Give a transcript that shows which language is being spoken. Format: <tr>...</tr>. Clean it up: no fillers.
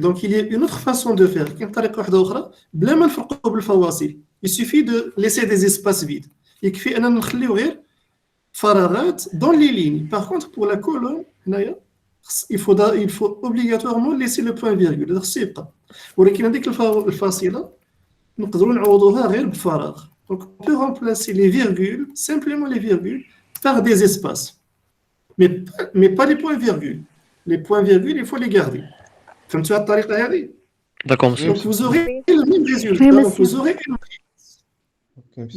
<fr>Donc il y a une autre façon de faire. Il suffit de laisser des espaces vides. Dans les lignes. Par contre, pour la colonne, il faut obligatoirement laisser le point virgule.</fr> <ar>ولكن هذيك الفاصلة نقدروا نعوضوها غير بفراغ.</ar> <fr>Donc on peut remplacer les virgules, simplement les virgules, par des espaces. Mais pas les points-virgules. Les points-virgules, il faut les garder. Comme tu as</fr> <ar>الطريقة هذه.</ar> <fr>D'accord, monsieur. Donc vous aurez le même résultat. Oui, Donc monsieur. vous aurez une matrice.</fr>